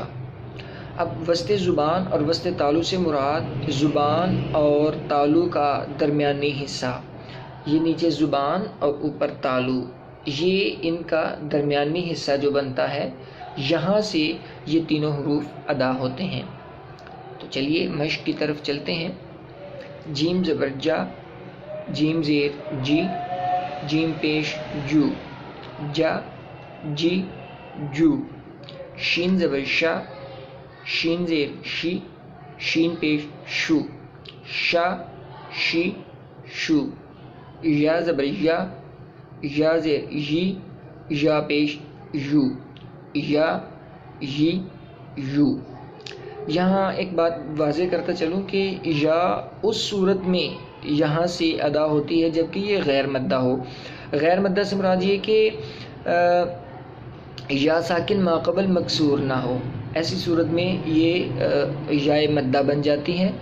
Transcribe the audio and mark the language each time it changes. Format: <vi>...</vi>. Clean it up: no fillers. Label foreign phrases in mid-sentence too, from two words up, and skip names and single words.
<ur>اب وسط زبان اور وسط تالو سے مراد زبان اور تالو کا درمیانی حصہ، یہ نیچے زبان اور اوپر تالو، یہ ان کا درمیانی حصہ جو بنتا ہے، یہاں سے یہ تینوں حروف ادا ہوتے ہیں۔ تو چلیے مشق کی طرف چلتے ہیں۔ جیم زبر جا، جیم زیر جی، جیم پیش جو، جا جی جو۔ شین زبر شا، شین زیر شی، شین پیش شو، شا شی شو۔ یا زبر یا، یا زیر یی، یا پیش یو، یا یی یو۔ یہاں ایک بات واضح کرتا چلوں کہ یا اس صورت میں یہاں سے ادا ہوتی ہے جبکہ یہ غیر مدہ ہو۔ غیر مدہ سے مراد یہ کہ یا ساکن ماقبل مکسور نہ ہو، ایسی صورت میں یہ یا مدہ بن جاتی ہے۔</ur>